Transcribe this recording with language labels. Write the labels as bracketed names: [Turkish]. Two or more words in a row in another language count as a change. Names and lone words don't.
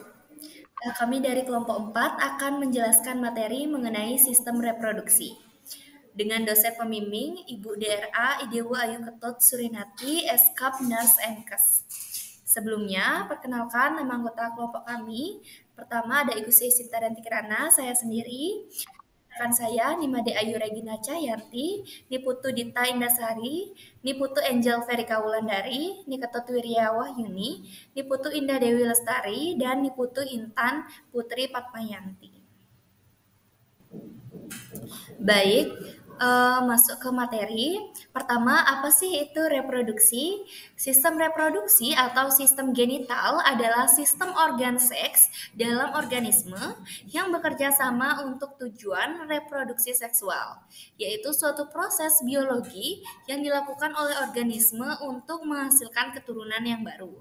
[Indonesian] Kami dari kelompok 4 akan menjelaskan materi mengenai sistem reproduksi. Dengan dosen pembimbing Ibu DRA Idewo Ayu Ketut Surinati, Eskap Nurse Enkes. Sebelumnya, perkenalkan nama anggota kelompok kami. Pertama ada Ibu Sinta dan Kirana, saya sendiri. Rekan saya Nimade Ayu Regina Cahyanti, Niputu Dita Indasari, Niputu Angel Verika Wulandari, Niketut Wirya Wahyuni, Niputu Indah Dewi Lestari, dan Niputu Intan Putri Patmayanti. Baik, masuk ke materi. Pertama, apa sih itu reproduksi? Sistem reproduksi atau sistem genital adalah sistem organ seks dalam organisme yang bekerja sama untuk tujuan reproduksi seksual, yaitu suatu proses biologi yang dilakukan oleh organisme untuk menghasilkan keturunan yang baru.